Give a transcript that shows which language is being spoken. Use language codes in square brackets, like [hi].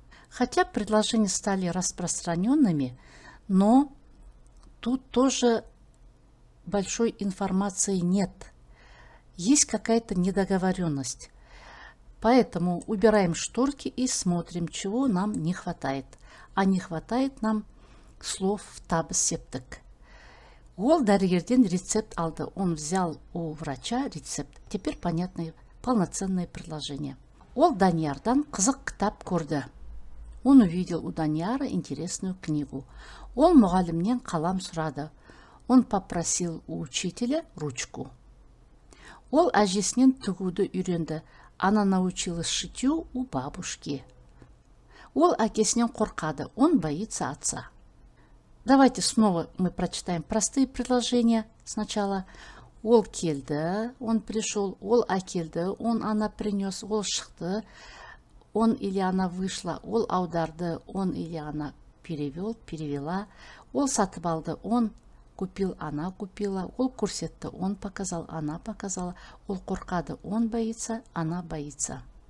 [ru] Хотя предложения стали распространенными, но тут тоже большой информации нет. Есть какая-то недоговоренность. Поэтому убираем шторки и смотрим, чего нам не хватает. А не хватает нам слов в табыс септік. [kk] Ол дәрігерден рецепт алды. [ru] Он взял у врача рецепт. Теперь понятное, полноценное предложение. [kk] Ол Даниярдан қызық кітап көрді. [ru] Он увидел у Данияра интересную книгу. [kk] Ол мұғалімнен қалам сұрады. [ru] Он попросил у учителя ручку. [kk] Ол әжесінен тігуді үйренді. [ru] Она научилась шитью у бабушки. [kk] Ол әкесінен қорқады. [ru] Он боится отца. Давайте снова мы прочитаем простые предложения. Сначала [kk] ол келді, [ru] он пришел, [kk] ол әкелді, [ru] он, она принес, [kk] ол шықты, [ru] он или она вышла, [kk] ол аударды, [ru] он или она перевел, перевела, [kk] ол сатып алды, [ru] он купил, она купила, [kk] ол көрсетті, [ru] он показал, она показала, [kk] ол қорқады, [ru] он боится, она боится.